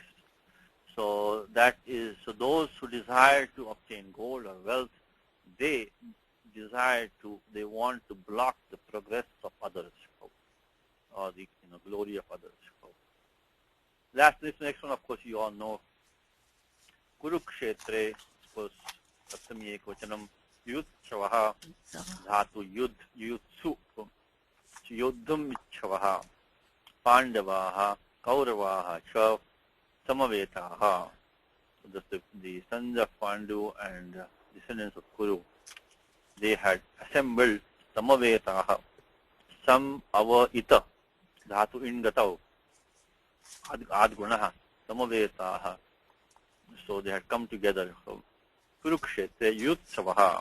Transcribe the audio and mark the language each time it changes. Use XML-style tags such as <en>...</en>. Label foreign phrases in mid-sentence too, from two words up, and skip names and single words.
<en>So that is, so those who desire to obtain gold or wealth, they want to block the progress of others, or the glory of others. This next one, of course, you all know. Kurukshetre, of course,</en> <sa>Saptami Ekvachanam, Yutsavaha, Dhatu Yutsu, Yuddham Ichavaha, Pandavaha, Kauravaha, Cha, Samavetaha.</sa> <en>So the sons of Pandu and descendants of Kuru, they had assembled</en> <sa>Samavetaha, Sam Ava Ita, Dhatu Ingatau, Adgunaha, Samavetaha.</sa> <en>So they had come together. So Kurukshetra, Yutsavaha.</en>